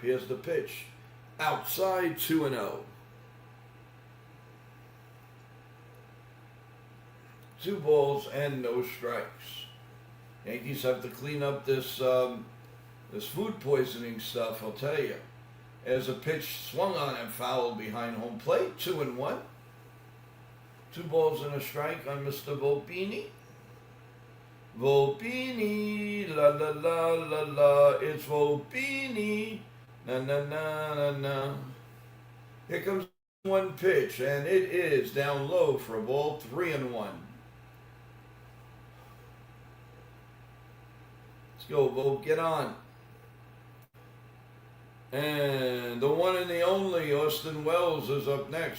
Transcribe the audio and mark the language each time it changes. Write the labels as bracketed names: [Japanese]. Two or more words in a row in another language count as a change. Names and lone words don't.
[English] Here's the pitch. Outside, 2-0. 2 balls and no strikes. Yankees have to clean up this food poisoning stuff, I'll tell you. As a pitch swung on and fouled behind home plate, 2-1. 2 balls and a strike on Mr. Volpini. Volpini, la la la la la, it's Volpini, na na na na na. Here comes 1 pitch, and it is down low for a ball, 3-1. Let's go, Volp, get on. And the one and the only Austin Wells is up next.